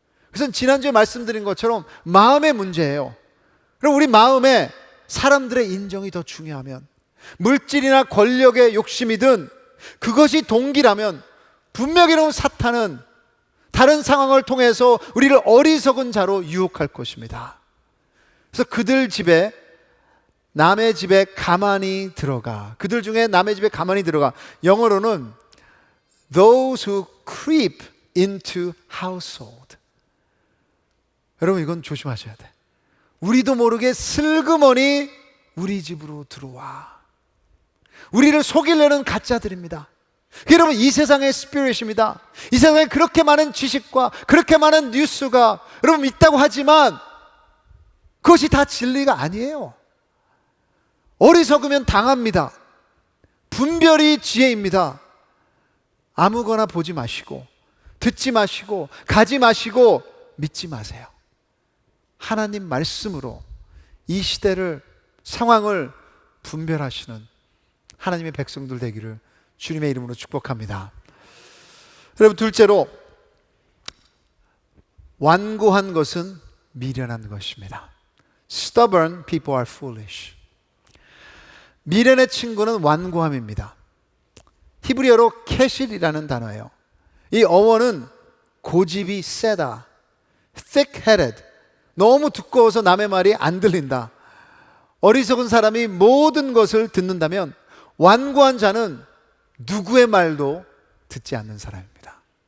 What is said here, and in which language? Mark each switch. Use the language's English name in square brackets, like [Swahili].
[Korean] 그래서 지난주에 말씀드린 것처럼 마음의 문제예요. 그럼 우리 마음에 사람들의 인정이 더 중요하면, 물질이나 권력의 욕심이든 그것이 동기라면 분명히 사탄은 다른 상황을 통해서 우리를 어리석은 자로 유혹할 것입니다. 그래서 그들 집에, 남의 집에 가만히 들어가. 그들 중에 남의 집에 가만히 들어가. 영어로는 [English] those who creep into household. [Korean] 여러분, 이건 조심하셔야 돼. 우리도 모르게 슬그머니 우리 집으로 들어와. 우리를 속이려는 가짜들입니다. 여러분, 이 세상의 스피릿입니다. 이 세상에 그렇게 많은 지식과 그렇게 많은 뉴스가 여러분 있다고 하지만 그것이 다 진리가 아니에요. 어리석으면 당합니다. 분별이 지혜입니다. 아무거나 보지 마시고, 듣지 마시고, 가지 마시고, 믿지 마세요. 하나님 말씀으로 이 시대를, 상황을 분별하시는 하나님의 백성들 되기를 주님의 이름으로 축복합니다. 여러분, 둘째로, 완고한 것은 미련한 것입니다. [English] Stubborn people are foolish. [Korean] 미련의 친구는 완고함입니다. 히브리어로 캐실이라는 단어예요. 이 어원은 고집이 세다, thick-headed, 너무 두꺼워서 남의 말이 안 들린다. 어리석은 사람이 모든 것을 듣는다면 완고한 자는 누구의 말도 듣지 않는 사람입니다.